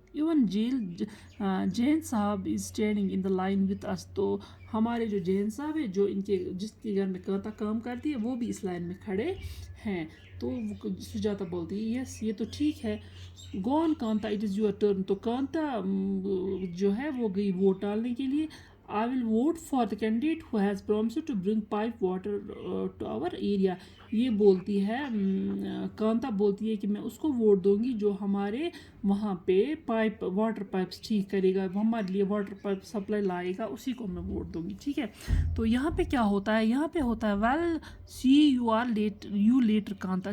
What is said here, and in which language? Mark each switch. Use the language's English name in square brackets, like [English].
[English] Even Jain صاحب is standing in the line with us. [Urdu] تو ہمارے جو جین صاحب ہے جو جس کے گھر میں کانتا کام کرتی ہے وہ بھی اس لائن میں کھڑے ہیں. تو سجاتا بولتی ہے یس یہ تو ٹھیک ہے. [English] Go on Kanta it is your turn. [Urdu] تو کانتا جو ہے وہ گئی ووٹ ڈالنے کے لیے. [English] I will vote for the candidate who has promised to bring pipe water to our area. [Urdu] یہ بولتی ہے کانتا بولتی ہے کہ میں اس کو ووٹ دوں گی جو ہمارے وہاں پہ واٹر پائپس ٹھیک کرے گا, ہمارے لیے واٹر پائپ سپلائی لائے گا, اسی کو میں ووٹ دوں گی. ٹھیک ہے. تو یہاں پہ کیا ہوتا ہے, یہاں پہ ہوتا ہے [English] Well see you later Kanta.